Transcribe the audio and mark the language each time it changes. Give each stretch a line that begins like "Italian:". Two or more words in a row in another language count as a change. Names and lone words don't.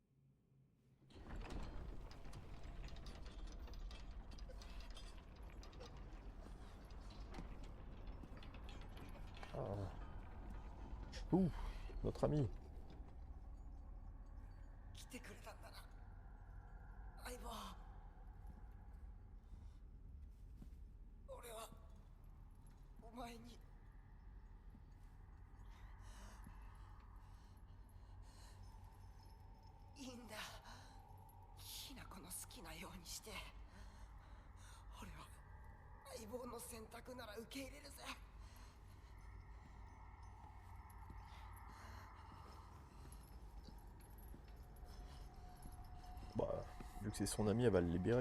French: Ah. Ouh, notre ami.
Japanese: 来てくれたんだな、相棒。俺はお前にいいんだ。きなこの好きなようにして。俺は相棒の選択なら受け入れるぜ。
French: Bah, vu que c'est son ami, elle va le libérer.